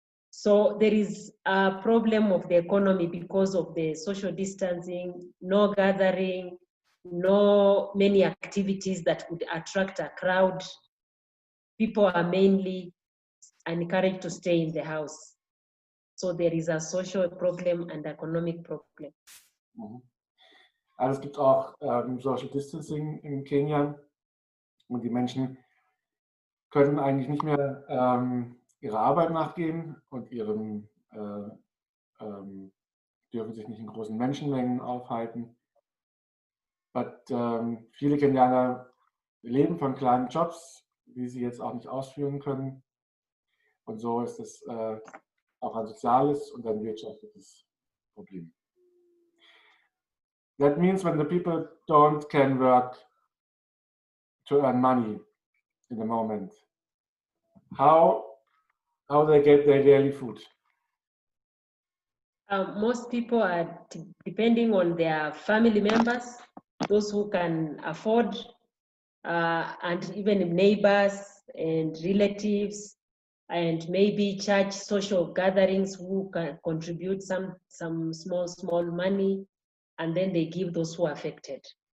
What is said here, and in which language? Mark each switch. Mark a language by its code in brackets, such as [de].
[en] So there is a problem of the economy because of the social distancing, no gathering, no many activities that would attract a crowd. People are mainly encouraged to stay in the house. So there is a social problem and economic problem. [de] Also es gibt auch Social Distancing in Kenia und die Menschen können eigentlich nicht mehr ihrer Arbeit nachgehen und dürfen sich nicht in großen Menschenmengen aufhalten. Viele Kenianer leben von kleinen Jobs, die sie jetzt auch nicht ausführen können. Und so ist es auch ein soziales und ein wirtschaftliches Problem. [en] That means when the people can work to earn money in the moment, how they get their daily food? Most people are depending on their family members, those who can afford, and even neighbors and relatives, and maybe church social gatherings who can contribute some small money, and then they give those who are affected.